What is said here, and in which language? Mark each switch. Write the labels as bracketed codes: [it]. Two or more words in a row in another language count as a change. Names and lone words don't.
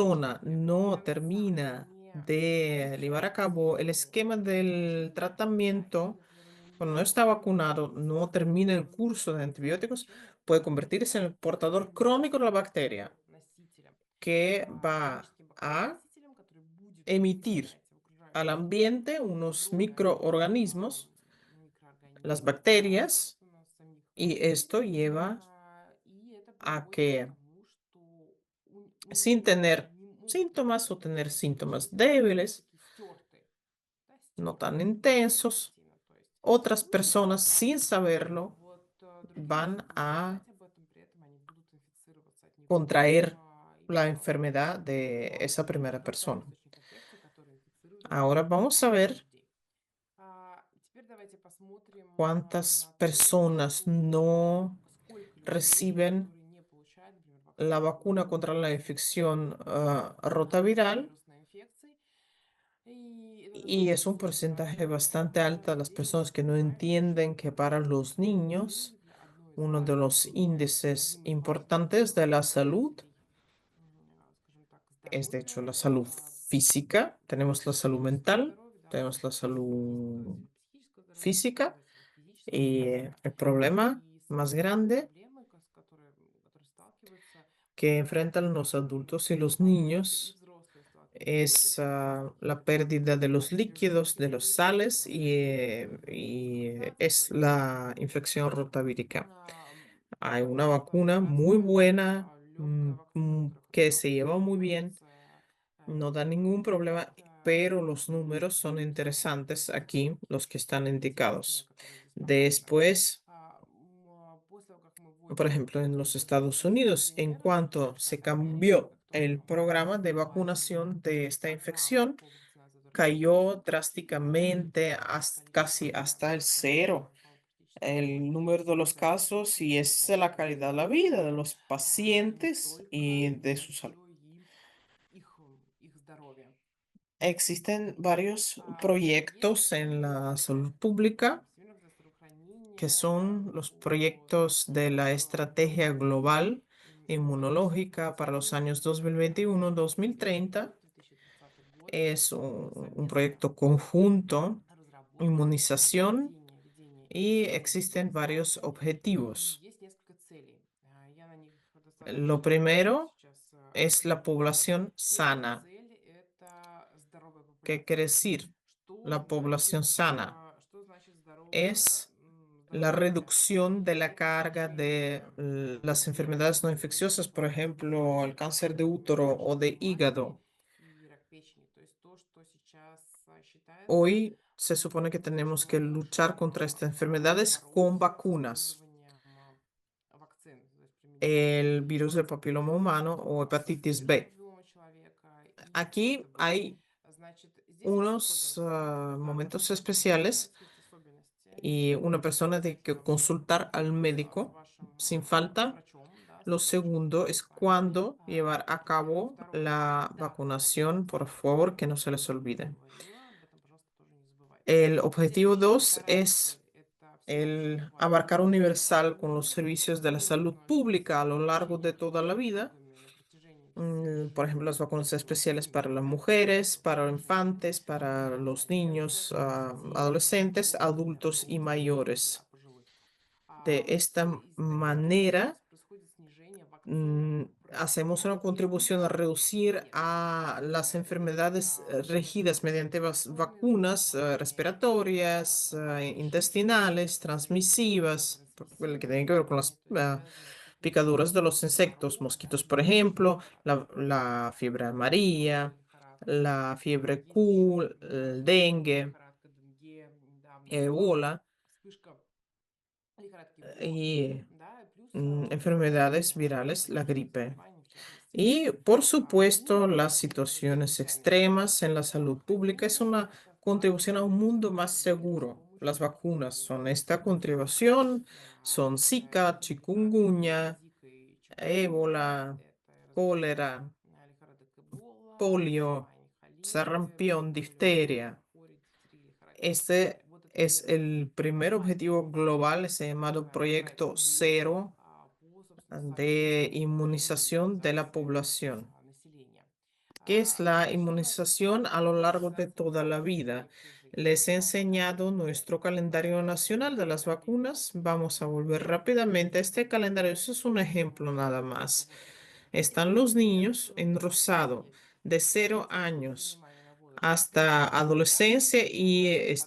[es] persona [ru] до [es] no [ru] конца [es] termina [ru] не [es] de llevar a [ru] защищаете [es] cabo el [ru] ему [es] esquema del [ru] кишечник, да, или, [es] tratamiento, [ru] например, у него [es] cuando no [ru] нет [es] está vacunado, no termina el curso de [ru] полноценного [es] antibióticos, [ru] лечения, [es] puede [ru] то [es] convertirse en el portador [ru] становитесь [es] crónico de la bacteria [ru] носителем, [es] que va [ru] хроническим [es] a [ru] бактерионосителем, который будет [es] emitir [ru] распространять в [es] al [ru] окружающую среду [es] ambiente unos [ru] здоровье [es] microorganismos, las [ru] микроорганизмов, [es] bacterias, [ru] собственно, самих [es] y [ru] бактерий. [es] esto lleva [ru] И это [es] a [ru] приводит к [es] que [ru] тому, что у [es] sin [ru] него [es] tener [ru] могут [es] síntomas o [ru] возникнуть [es] tener síntomas [ru] кишечники, которые [es] débiles, [ru] такие стертые, да, [es] no [ru] стертая [es] tan intensos, [ru] картина. То есть, [es] otras [ru] ну, [es] personas [ru] неважно, [es] sin saberlo [ru] вот другие [es] van [ru] могут не [es] a [ru] знать об этом, при этом они будут инфицироваться от него, [es] contraer [ru] и [es] la [ru] все. [es] enfermedad de [ru] Вот. [es] esa [ru] И [es] primera [ru] потенциальный [es] persona. [ru] источник инфекции, который инфицирует [es] Ahora vamos a ver [ru] людей. Теперь давайте посмотрим [es] cuántas [ru] на то, [es] personas no [ru] сколько людей, [es] reciben [ru] которые не получают, например, [es] la [ru] вакцину [es] vacuna contra la infección rotaviral. [ru] вирусной инфекцией. И это [es] Y [ru] достаточно [es] es un [ru] высокая [es] porcentaje bastante alto de las [ru] здесь [es] personas que no [ru] занимает [es] entienden que para los [ru] почти [es] niños [ru] приблизительно одно [es] uno de los índices [ru] одним из важных [es] importantes de la salud. [ru] показателей, скажем так, [es] Es de hecho [ru] здоровья, [es] la salud física, tenemos la salud [ru] психического [es] mental, [ru] здоровья, да, [es] tenemos la [ru] то [es] salud [ru] есть вот психическое здоровье, [es] física [ru] здоровье своего физического [es] y [ru] здоровья. [es] el problema [ru] И [es] más [ru] самые большие [es] grande [ru] проблемы, которые сталкиваются, [es] que enfrentan los adultos y los [ru] адulты и [es] niños [ru] взрослые сталкиваются, это [es] es [ru] прежде всего [es] la pérdida de los líquidos, de los sales y [ru] инфекция [es] es la [ru] ротовирусная. [es] infección rotavírica. Hay una [ru] Есть [es] vacuna muy [ru] вакцинация, [es] buena [ru] легкая вакцина, которая [es] que [ru] проходила [es] se [ru] в [es] lleva muy bien, [ru] инфекция [es] no da ningún [ru] гриппа. [es] problema, [ru] Это [es] pero los números son interesantes aquí, los que están [ru] известная, [es] indicados. [ru] которая здесь показана. [es] Después, [ru] После того, как мы [es] por [ru] вводим [es] ejemplo, en los [ru] вот эту [es] Estados [ru] вакцину [es] Unidos, en [ru] пенниваирус, [es] cuanto se [ru] это [es] cambió [ru] тоже [es] el programa de [ru] глобальная [es] vacunación de esta [ru] программа [es] infección, [ru] по вакцинации от РОТАВИруса, [es] cayó drásticamente casi [ru] количество [es] hasta el [ru] заболеваний [es] cero [ru] упало практически до [es] el [ru] нуля. [es] número de los [ru] Да, [es] casos y [ru] действительно, [es] es la [ru] конечно, [es] calidad de la vida de los [ru] не [es] pacientes y [ru] только, [es] de [ru] но [es] su salud. [ru] еще и их здоровье. [es] Existen varios [ru] Есть [es] proyectos en [ru] такие [es] la salud pública [ru] Всемирное [es] que [ru] здравоохранение [es] son los [ru] со [es] proyectos de la Estrategia Global Inmunológica para los años 2021-2030. [ru] 2030 год [es] Es un [ru] совместное [es] proyecto conjunto, [ru] разработка, [es] inmunización, [ru] ведение [es] y existen varios [ru] иммунизации. И [es] objetivos. [ru] есть несколько целей. Я на них [es] Lo [ru] достаточно коротко [es] primero [ru] сейчас [es] es la [ru] акцентирую. [es] población [ru] Первая [es] sana. [ru] цель– это здоровая [es] ¿Qué [ru] популяция. [es] quiere decir la población sana? [ru] Что значит здоровая, [es] Es la [ru] здоровая популяция? [es] reducción de la [ru] Это [es] carga de [ru] снижение [es] las enfermedades no infecciosas, por ejemplo, el cáncer de útero o de [ru] рак матки [es] hígado. [ru] и рак печени. То есть то, что сейчас считается [es] Hoy se supone que tenemos que luchar [ru] возможным [es] contra estas enfermedades [ru] побороть [es] con [ru] с [es] vacunas. [ru] использованием вакцин, то есть применением [es] El [ru] вакцин. [es] virus del papiloma humano o hepatitis [ru] Вирус [es] B. [ru] папиллома человека и [es] Aquí [ru] гепатита Б. [es] hay [ru] Значит, здесь есть [es] unos [ru] особенности. Да, [es] momentos especiales [ru] здесь есть особенности. [es] y una persona tiene que consultar al [ru] С [es] médico [ru] вашим [es] sin falta. [ru] врачом, да, [es] Lo [ru] следующим [es] segundo es [ru] этапе [es] cuándo llevar a [ru] применения [es] cabo [ru] второе. [es] la [ru] Когда вводим [es] vacunación, por [ru] вакцину, [es] favor, que no se les [ru] как я [es] olvide. [ru] говорила, об этом, пожалуйста, тоже не забывайте. [es] El [ru] Здесь [es] objetivo [ru] еще [es] 2 [ru] вторая [es] es [ru] цель– это [es] el [ru] всеобъемлющее [es] abarcar universal con los [ru] полное [es] servicios de la salud [ru] иммунное [es] pública a lo largo de [ru] обеспечение [es] toda la vida. [ru] лечебными на протяжении всей [es] Por [ru] жизни [es] ejemplo, las vacunas especiales para las [ru] вакцинами, [es] mujeres, para los [ru] протяжении [es] infantes, para los niños, [ru] деток, детей, [es] adolescentes, [ru] взрослых, [es] adultos y mayores. [ru] да, пожилых. [es] De esta [ru] Таким образом, [es] manera, [ru] происходит снижение вакцинных [es] hacemos una [ru] рисков [es] contribución a reducir [ru] болезни. [es] a las enfermedades regidas [ru] Болезни [es] mediante [ru] инфекционные [es] vacunas [ru] заболевания, [es] respiratorias, [ru] кишечные, [es] intestinales, transmisivas, que tienen que [ru] трансмиссивные, [es] ver con las [ru] то есть связанные с [es] picaduras de [ru] какими-то [es] los insectos, mosquitos, por ejemplo, la fiebre amarilla, [ru] лихорадкой, [es] la fiebre [ru] есть еще [es] Q, el dengue, [ru] лихорадка Денге, недавно была [es] ébola [ru] вспышка лихорадки ВО, [es] y [ru] да, и плюс [es] enfermedades [ru] другие [es] virales, la [ru] вирусные [es] gripe. [ru] заболевания, в частности, [es] Y, por [ru] грипп, [es] supuesto, las [ru] которые [es] situaciones [ru] чрезвычайно [es] extremas en la [ru] опасны. [es] salud pública es [ru] Они [es] una contribución a un mundo más [ru] преодолели с [es] seguro. Las [ru] помощью [es] vacunas [ru] вакцин. [es] son esta contribución, son Zika, [ru] Это [es] chikungunya, [ru] Зика и чикунгунья, [es] ébola, [ru] это различные [es] cólera, [ru] лихорадок Эбола, [es] polio, [ru] эncефалохолиты, [es] sarampión, [ru] полиомиелит, [es] difteria. [ru] корь, дифтерия, лихорадка [es] Este [ru] Эбола. Вот это [es] es [ru] первая [es] el primer [ru] глобальная [es] objetivo [ru] цель, [es] global, ese llamado [ru] которая [es] Proyecto [ru] опирается [es] Cero [ru] по, собственно, [es] de [ru] совместной [es] inmunización de la [ru] иммунизации [es] población. [ru] населения. [es] ¿Qué es la [ru] Значительно [es] inmunización a lo largo de [ru] иммунизация [es] toda la [ru] практически [es] vida? [ru] всей жизни. [es] Les he enseñado nuestro calendario nacional de las vacunas. Vamos a volver rápidamente a este calendario. Eso es un ejemplo nada [ru] Человека в [es] más. [ru] возрасте [es] Están los niños en rosado de 0 años [ru] внимание на возраст. [es] hasta adolescencia y [ru] От